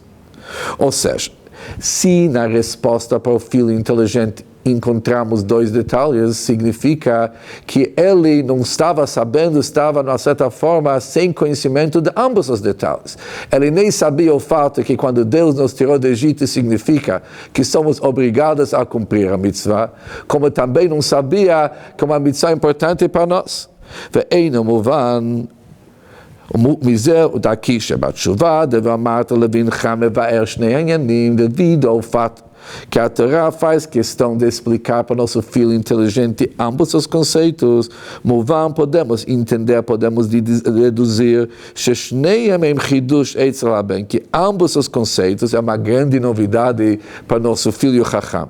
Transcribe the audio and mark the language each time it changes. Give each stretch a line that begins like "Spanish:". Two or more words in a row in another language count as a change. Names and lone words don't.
Portuguese: Ou seja, se na resposta para o filho inteligente encontramos 2 detalhes, significa que ele não estava sabendo, estava, de uma certa forma, sem conhecimento de ambos os detalhes. Ele nem sabia o fato que quando Deus nos tirou do Egito, significa que somos obrigados a cumprir a mitzvah, como também não sabia que uma mitzvah é importante para nós.
Hebrew: ואינו מובן מזה דרכי שבתשובה דבר אמרת לבנך מבאר שני העניינים
Portuguese: devido ao fato que a Torá faz questão de explicar para nosso filho inteligente ambos os conceitos. Movam, podemos entender, podemos deduzir que ambos os conceitos é uma grande novidade para nosso filho Chacham.